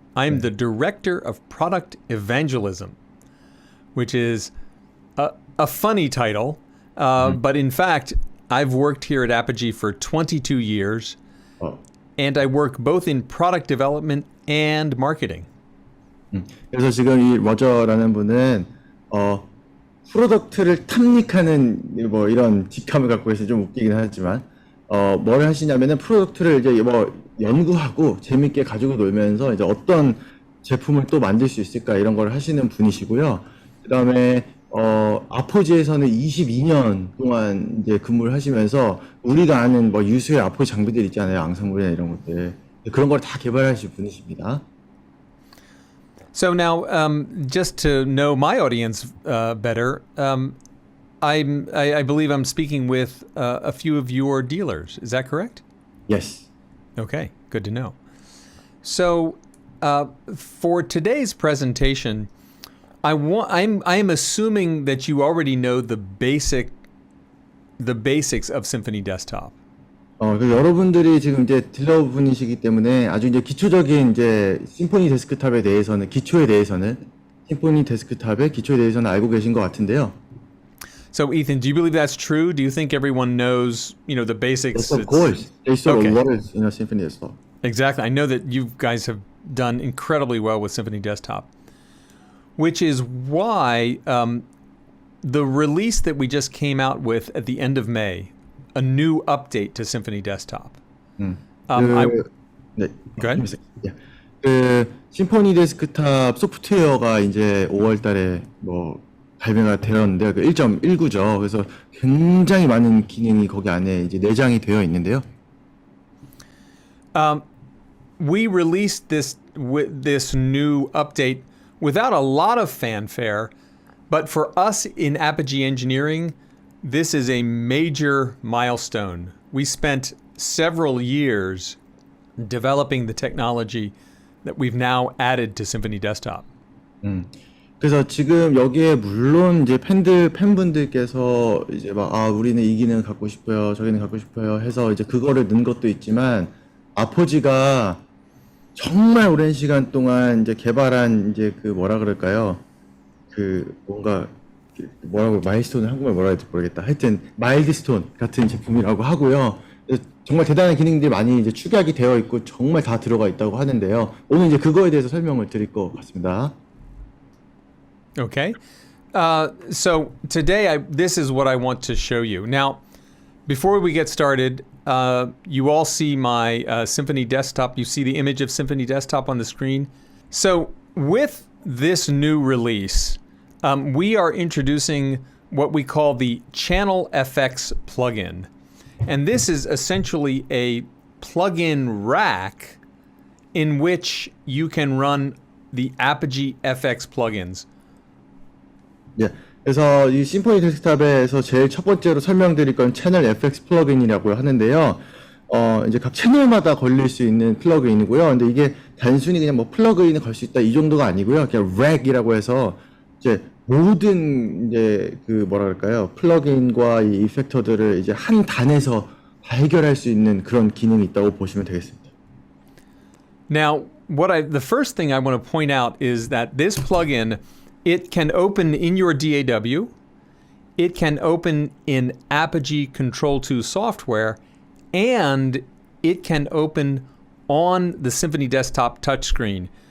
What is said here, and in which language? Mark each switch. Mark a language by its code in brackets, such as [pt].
[en] I'm the Director of Product Evangelism, which is a funny title. But in fact, I've worked here at Apogee for 22 years, and I work both in product development and marketing. [ko] 그래서 지금 이 러저라는 분은 프로덕트를 탐닉하는 뭐 이런 직함을 갖고 있어서 좀 웃기긴 하지만 뭘 하시냐면은 프로덕트를 이제 뭐 연구하고 재밌게 가지고 놀면서 이제 어떤 제품을 또 만들 수 있을까 이런 걸 하시는 분이시고요. 그다음에 아포지에서는 22년 동안 이제 근무를 하시면서 우리가 아는 뭐 유수의 아포지 장비들 있잖아요. 앙상블이나 이런 것들. 그런 걸 다 개발하실 분이십니다. [en] So now, just to know my audience better, I believe I'm speaking with a few of your dealers. Is that correct? Yes. Okay, good to know. So for today's presentation, I'm assuming that you already know the basics of Symphony Desktop. [ko] 여러분들이 지금 이제 딜러분이시기 때문에 아주 이제 기초적인 이제 심포니 데스크탑에 대해서는 심포니 데스크탑의 기초에 대해서는 알고 계신 것 같은데요. [en] So Ethan, do you believe that's true? Do you think everyone knows, the basics? Yes, of course. They saw a lot in Symphony Desktop. Exactly. I know that you guys have done incredibly well with Symphony Desktop, which is why the release that we just came out with at the end of May, a new update to Symphony Desktop. [ko] 네. [en] Go ahead. [ko] 그 심포니 데스크탑 소프트웨어가 이제 5월달에 뭐 발매가 되었는데요. 그 1.19죠. 그래서 굉장히 많은 기능이 거기 안에 이제 내장이 되어 있는데요. [en] We released this new update without a lot of fanfare, but for us in Apogee Engineering, this is a major milestone. We spent several years developing the technology that we've now added to Symphony Desktop. [ko] 그래서 지금 여기에 물론 이제 팬분들께서 이제 막 우리는 이 기능 갖고 싶어요, 저기는 갖고 싶어요 해서 이제 그거를 넣은 것도 있지만 아포지가 정말 오랜 시간 동안 이제 개발한 이제 그 뭐라 그럴까요? 그 뭔가 뭐라고 마일스톤을 한국말 뭐라 해야 모르겠다. 하여튼 마일드스톤 같은 제품이라고 하고요. 정말 대단한 기능들이 많이 이제 축약이 되어 있고 정말 다 들어가 있다고 하는데요. 오늘 이제 그거에 대해서 설명을 드릴 것 같습니다. [en] Okay. So today, this is what I want to show you. Now, before we get started, you all see my Symphony Desktop. You see the image of Symphony Desktop on the screen. So with this new release, we are introducing what we call the Channel FX plugin. And this is essentially a plugin rack in which you can run the Apogee FX plugins. [ko] 예. 그래서 이 심포니 데스크탑에서 제일 첫 번째로 설명드릴 건 채널 FX 플러그인이라고 하는데요. 이제 각 채널마다 걸릴 수 있는 플러그인이고요. 근데 이게 단순히 그냥 뭐 플러그인을 걸 수 있다 이 정도가 아니고요. 그냥 랙이라고 해서 이제 모든 이제 그 뭐라 그럴까요? 플러그인과 이 이펙터들을 이제 한 단에서 다 해결할 수 있는 그런 기능이 있다고 보시면 되겠습니다. [en] Now, the first thing I want to point out is that this plugin, it can open in your DAW, it can open in Apogee Control 2 software, and it can open on the Symphony Desktop touchscreen.